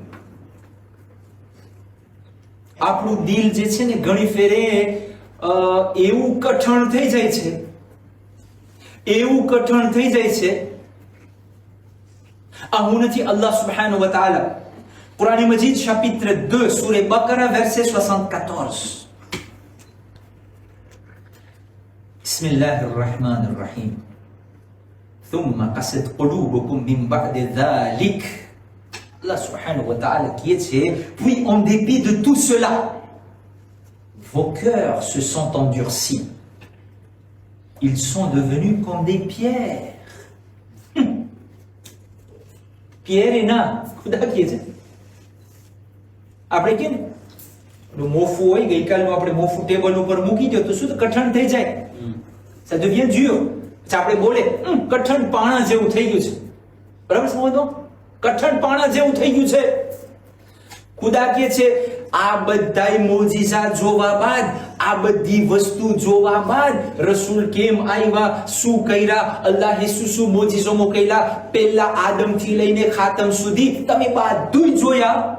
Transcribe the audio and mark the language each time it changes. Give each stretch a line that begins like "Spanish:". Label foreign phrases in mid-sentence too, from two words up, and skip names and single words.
Gujarati: આપણું દિલ જે છે ને ઘણી ફેરે એવું કઠણ થઈ જાય છે, એવું કઠણ થઈ જાય છે. આ હું નથી, અલ્લાહ
Arabic: سبحانه وتعالى
Gujarati: કુરાન મજીદ chapitre 2 સૂરે બકરા verset 74.
Arabic: بسم الله الرحمن الرحيم. ثم قست قلوبكم من بعد ذلك.
French: Allah
Arabic: سبحانه وتعالى
French: qui est, puis en dépit de tout cela, vos cœurs se sont endurcis. Ils sont devenus comme des pierres. Pierre et na,
Gujarati: ખુદા કહે છે. આપણે કેમ મોફું હોય, ગઈકાલનું આપણે મોફું ટેબલ ઉપર મૂકી દો તો શું કઠણ થઈ જાય,
French: ça devient dur.
Gujarati: આપણે બોલે કઠણ પાણા જેવું થઈ ગયું છે. બરાબર સમજો? કઠણ પાણા જેવું થઈ ગયું છે. ખુદા કહે છે આ બધાય મોજીઝા જોવા બાદ, આ બધી વસ્તુ જોવા બાદ રસૂલ કેમ આવ્યા, શું કર્યા, અલ્લાહે શું મોજીઝો મોકલ્યા, પહેલા આદમ થી લઈને ખાતમ સુધી તમે બધું જોયા.